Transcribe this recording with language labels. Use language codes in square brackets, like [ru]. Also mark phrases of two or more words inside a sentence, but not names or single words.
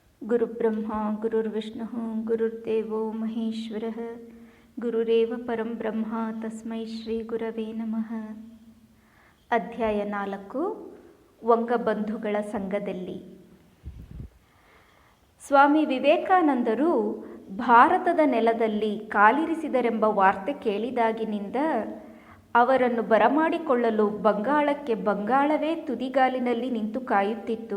[sa] ಗುರುಬ್ರಹ್ಮ ಗುರುರ್ವಿಷ್ಣು ಗುರುರ್ದೇವೋ ಮಹೇಶ್ವರಃ ಗುರುರೇವ ಪರಂ ಬ್ರಹ್ಮ ತಸ್ಮೈ ಶ್ರೀ ಗುರವೇ ನಮಃ. [kn] ಅಧ್ಯಾಯ 4. ವಂಗಬಂಧುಗಳ ಸಂಘದಲ್ಲಿ. ಸ್ವಾಮಿ ವಿವೇಕಾನಂದರು ಭಾರತದ ನೆಲದಲ್ಲಿ ಕಾಲಿರಿಸಿದರೆಂಬ ವಾರ್ತೆ ಕೇಳಿದಾಗಿನಿಂದ ಅವರನ್ನು ಬರಮಾಡಿಕೊಳ್ಳಲು ಬಂಗಾಳವೇ ತುದಿಗಾಲಿನಲ್ಲಿ ನಿಂತು ಕಾಯುತ್ತಿತ್ತು.